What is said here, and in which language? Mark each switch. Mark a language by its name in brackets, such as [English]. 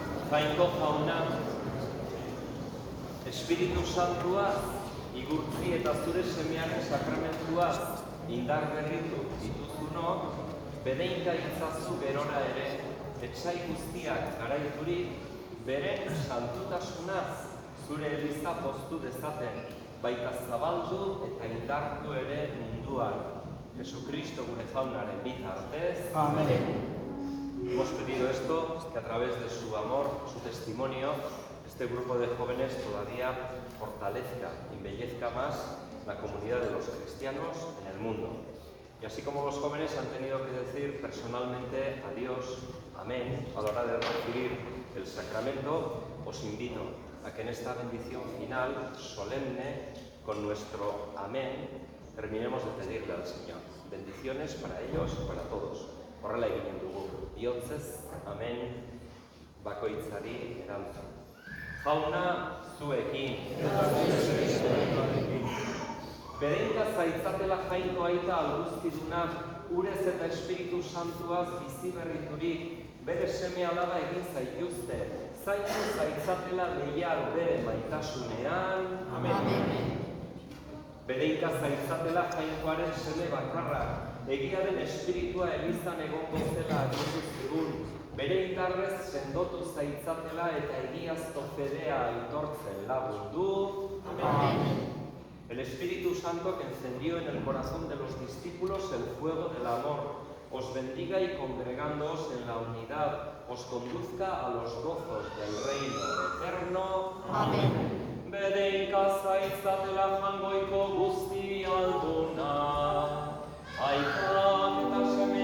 [Basque] Jainko jauna, Espiritu Santuaz, igurtzi eta zure semearen sakramentuaz indar berritu dituzunok, bedeinka itzazu gerora ere, etsai guztiak garaiturik, beren santutasunaz zure eliza poztu dezaten, baita zabaldu eta indartu ere munduan. Jesucristo gure jaunaren bitartez. [Spanish] Amén. Hemos pedido esto, que a través de su amor, su testimonio, este grupo de jóvenes todavía fortalezca y embellezca más la comunidad de los cristianos en el mundo. Y así como los jóvenes han tenido que decir personalmente a Dios, amén, a la hora de recibir el sacramento, os invito a que en esta bendición final, solemne, con nuestro amén, terminemos de pedirle al Señor. Bendiciones para ellos y para todos. [Basque] Horrela eginen dugu. Bihotzez, amén, bakoitzari erantzun. Jauna, zuekin. Bedeinka zaitzatela jainko aita alguzkidunak, urez eta Espiritu Santuaz bizi berriturik, bere seme alaba egin zaituzte, zaindu zaitzatela leial bere maitasunean. Amen. Bedeinka zaitzatela jainkoaren seme bakarra, egiaren espiritua elizan egongo zela agindu zigun, bere indarrez sendotu zaitzatela eta egiazko fedea aitortzen lagundu. [Spanish] Amén. El Espíritu Santo que encendió en el corazón de los discípulos el fuego del amor, os bendiga y congregándoos en la unidad, os conduzca a los gozos del reino eterno. Amén. [Basque] Bedeinka zaitzatela jangoiko guzti alduna, aitak eta